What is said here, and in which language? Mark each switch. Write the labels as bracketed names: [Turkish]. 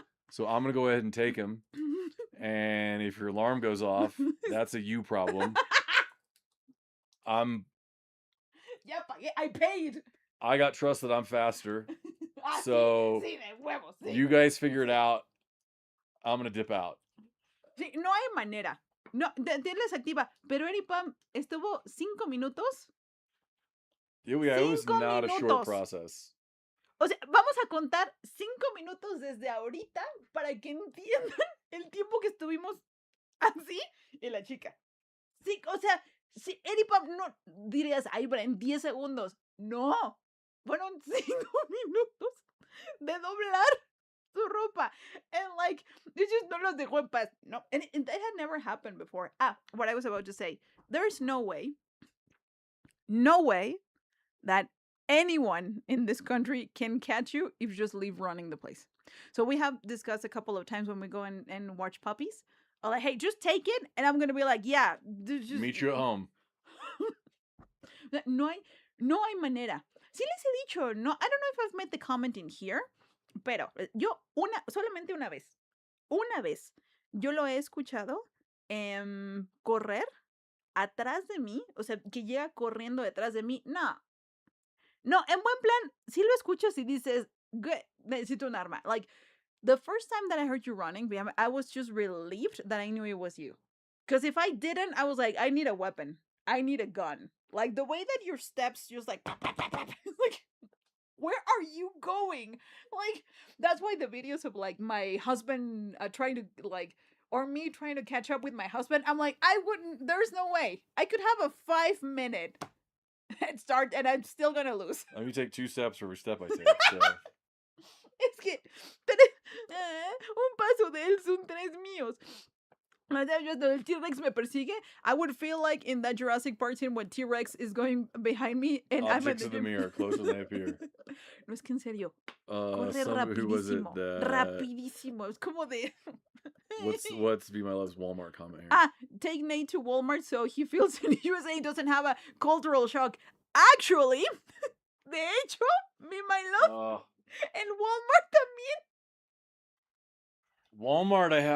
[English] So I'm gonna go ahead and take them. And if your alarm goes off, that's a you problem. [Spanish] Ya pagué, [English] I paid. I got trust that I'm faster. So you guys figure it out. I'm gonna dip out. [Spanish] Sí, no hay manera. No, les activa. Pero Eripam estuvo 5 minutos. [English] Yeah, it was not a short process. [Spanish] O sea, vamos a contar 5 minutos desde ahorita para que entiendan el tiempo que estuvimos así y la chica. Sí, o sea, si Eripam no dirías, ay, en 10 segundos. No, fueron 5 minutos de doblar su ropa. [English] And like, it just [Spanish] no los dejó en paz. [English] No, and that had never happened before. What I was about to say. There's no way that anyone in this country can catch you if you just leave running the place. So we have discussed a couple of times when we go and watch puppies. I'm like, hey, just take it. And I'm going to be like, yeah. Just... Meet you at home. [Spanish] No hay manera. Sí les he dicho, no, [English] I don't know if I've made the comment in here, [Spanish] pero yo solamente una vez, yo lo he escuchado correr atrás de mí, o sea, que llega corriendo detrás de mí. No, en buen plan, sí lo escuchas y dices, good, necesito un arma. [English] Like, the first time that I heard you running, I was just relieved that I knew it was you. Because if I didn't, I was like, I need a weapon. I need a gun. Like, the way that your steps just like, like, where are you going? Like, that's why the videos of, like, my husband trying to, like, or me trying to catch up with my husband, I'm like, there's no way. I could have a 5-minute head start and I'm still gonna lose. Let me take 2 steps for every step I take. So. [Spanish] Es que un paso de él son 3 míos. El T-Rex me persigue. [English] I would feel like in that Jurassic Park scene when T-Rex is going behind me and Objects of the mirror closer than they appear. [Spanish] No, es que en serio. Corre rapidísimo. Rapidísimo. Es como de... [English] What's Be My Love's Walmart comment here? Take Nate to Walmart so he feels in USA doesn't have a cultural shock. [Spanish] Actually, de hecho, Be My Love and Walmart también.